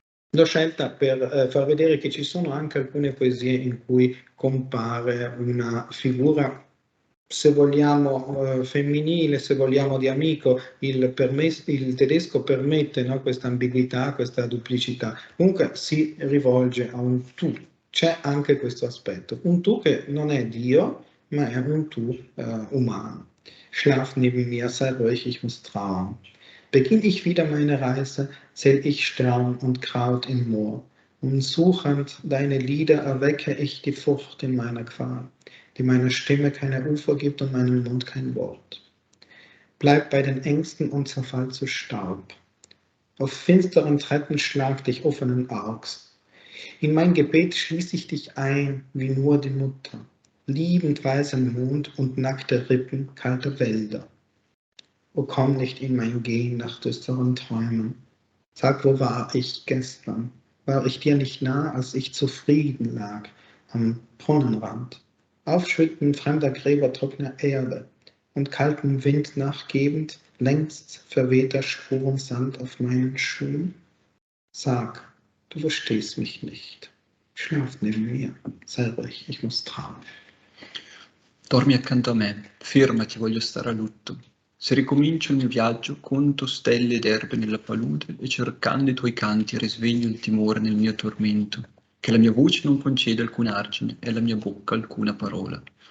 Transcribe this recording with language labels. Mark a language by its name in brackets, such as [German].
[Italian] L'ho scelta per far vedere che ci sono anche alcune poesie in cui compare una figura, se vogliamo femminile, se vogliamo di amico. Il tedesco permette, no, questa ambiguità, questa duplicità. Comunque si rivolge a un tu. C'è anche questo aspetto. Un tu che non è Dio, ma è un tu umano. [German] Schlaf neben mir, sei ruhig, ich muss trauern. Beginn ich wieder meine Reise, zähl ich Stern und Kraut im Moor. Und suchend deine Lieder erwecke ich die Furcht in meiner Qual, die meiner Stimme keine Ufer gibt und meinem Mund kein Wort. Bleib bei den Ängsten und zerfall zu Staub. Auf finsteren Treppen schlag dich offenen Augs. In mein Gebet schließ ich dich ein, wie nur die Mutter. Liebend weißen Mond und nackte Rippen kalter Wälder. O komm nicht in mein Gehen nach düsteren Träumen. Sag, wo war ich gestern? War ich dir nicht nah, als ich zufrieden lag am Brunnenrand? Aufschütten fremder Gräber trockener Erde und kaltem Wind nachgebend, längst verwehter Spuren Sand auf meinen Schuhen? Sag, du verstehst mich nicht. Schlaf neben mir, sei ruhig, ich muss tragen. [Italian] Dormi accanto a me, fermati, voglio stare a lutto. Se ricomincio il mio viaggio, conto stelle ed erbe nella palude e cercando i tuoi canti risveglio il timore nel mio tormento, che la mia voce non concede alcun argine e la mia bocca alcuna parola.